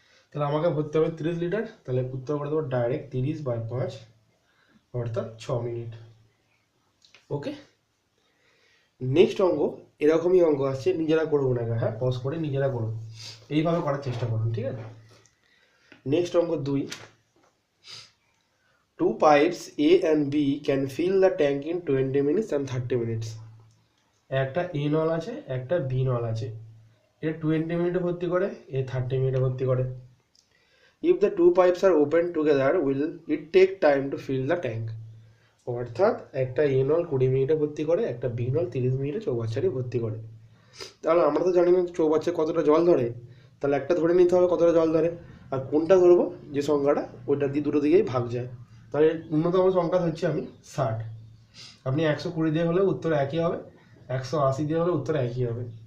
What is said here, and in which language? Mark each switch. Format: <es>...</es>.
<bn>তাহলে আমাকে ভরতে হবে 30 লিটার, তাহলে উত্তর করে দেবো ডাইরেক্ট 30/5, অর্থাৎ 6 মিনিট। ওকে? নেক্সট অঙ্ক এরকমই অঙ্ক আসছে, নিজেরা করবো না, হ্যাঁ পজ করে নিজেরা করো, এইভাবে করার চেষ্টা করুন, ঠিক আছে। নেক্সট অঙ্ক</bn> <en>2, two pipes A and B can fill the tank in 20 minutes and 30 minutes.</en> <bn>একটা এ নল আছে, একটা বি নল আছে, এ 20 মিনিটে ভর্তি করে, এ 30 মিনিটে ভর্তি করে।</bn> <en>If the two pipes are open together, will it take time to fill the tank?</en> <bn>অর্থাৎ একটা এ নল 20 মিনিটে ভর্তি করে, একটা বি নল 30 মিনিটে চৌবাচ্চাটি ভর্তি করে। তাহলে আমরা তো জানি না চৌবাচ্চায় কতটা জল ধরে, তাহলে একটা ধরে নিতে হবে কতটা জল ধরে, আর কোনটা ধরবো যে সংখ্যাটা ওইটা দিয়ে দুটো দিকেই ভাগ যায়। তাহলে ন্যূনতম সংখ্যা হচ্ছে আমি 60। আপনি 120 দিয়ে হলে উত্তর একই হবে, 180 দিয়ে হলে উত্তর একই হবে।</bn>